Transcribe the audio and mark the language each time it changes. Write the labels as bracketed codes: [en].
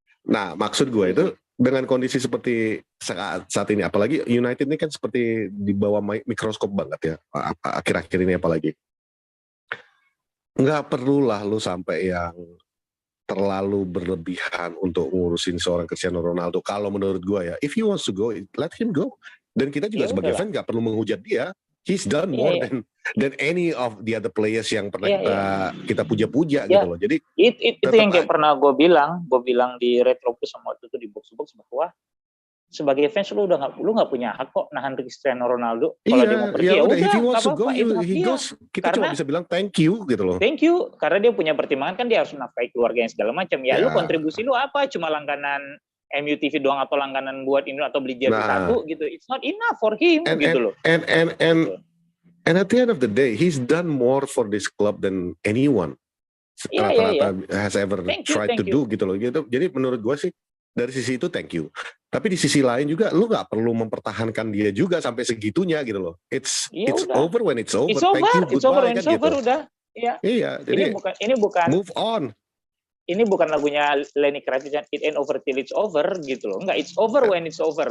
[id] Nah maksud gue itu dengan kondisi seperti saat ini, apalagi United ini kan seperti di bawah mikroskop banget ya akhir-akhir ini, apalagi nggak perlulah lu sampai yang terlalu berlebihan untuk ngurusin seorang Cristiano Ronaldo. Kalau menurut gue ya, [en] if he wants to go, let him go. [id] Dan kita juga sebagai fan nggak perlu menghujat dia. [en] He's done more than any of the other players [id] yang pernah kita puja-puja gitu loh. Jadi itu yang kayak pernah gue bilang di Retro Plus sama waktu itu di box bahwa sebagai fans lu nggak punya hak kok nahan Cristiano Ronaldo. Kalau dia mau pergi ya udah, nggak apa-apa, itu hak dia. Kita cuma bisa bilang [en] thank you [id] gitu loh. Thank you, karena dia punya pertimbangan kan, dia harus menafkahi keluarganya segala macam. Ya lu kontribusi lu apa? Cuma langganan MU TV doang atau langganan buat ini atau beli jersey satu gitu. [en] It's not enough for him [id] gitu loh. [en] And at the end of the day, he's done more for this club than anyone [id] rata-rata [en] has ever tried to do [id] gitu loh. Gitu. Jadi menurut gue sih dari sisi itu [en] thank you. [id] Tapi di sisi lain juga lu nggak perlu mempertahankan dia juga sampai segitunya gitu loh. [en] It's over when it's over. It's over. Thank you, it's over when [id] kan [en] it's over [id] gitu. Udah. Iya. Jadi ini bukan [en] move on. [id] Ini bukan lagunya Lenny Kravitz, [en] it ain't over till it's over [id] gitu loh. Enggak, [en] it's over when it's over.